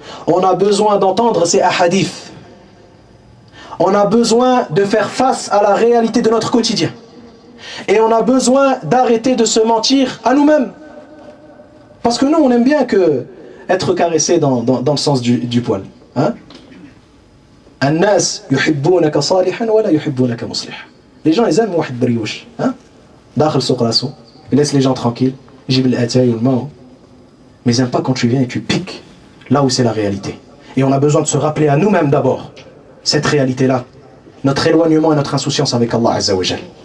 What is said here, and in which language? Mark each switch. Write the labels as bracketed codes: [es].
[fr] On a besoin d'entendre ces ahadiths. On a besoin de faire face à la réalité de notre quotidien. Et on a besoin d'arrêter de se mentir à nous-mêmes. Parce que nous, on aime bien être caressé dans le sens du poil. Hein? [ar] الناس يحبونك صالحا ولا يحبونك مصلحا. [fr] Les gens, ils aiment [ar] واحد بريوش. [fr] Hein? [ar] داخل سوق راسه. [fr] Il laisse les gens tranquilles. [ar] يجيب الاتاي والماء. [fr] Mais ils n'aiment pas quand tu viens et tu piques là où c'est la réalité. Et on a besoin de se rappeler à nous-mêmes d'abord cette réalité-là, notre éloignement et notre insouciance avec Allah Azza wa Jal.